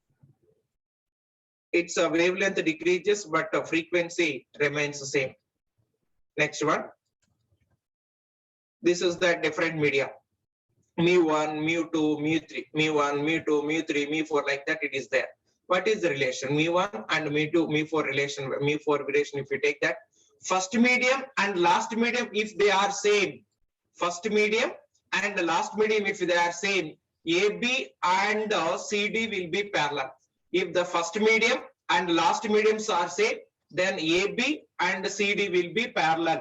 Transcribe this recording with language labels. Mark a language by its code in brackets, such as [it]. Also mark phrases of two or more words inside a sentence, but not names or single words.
[en] Its wavelength decreases but the frequency remains the same. Next one. This is the different media. mu1, mu2, mu3, mu1, mu2, mu3, mu4, like that it is there. What is the relation? mu1 and mu2, mu4 relation, mu4 relation, if you take that. First medium and last medium, if they are same. First medium and the last medium, if they are same, AB and CD will be parallel. If the first medium and last mediums are same, then AB and CD will be parallel.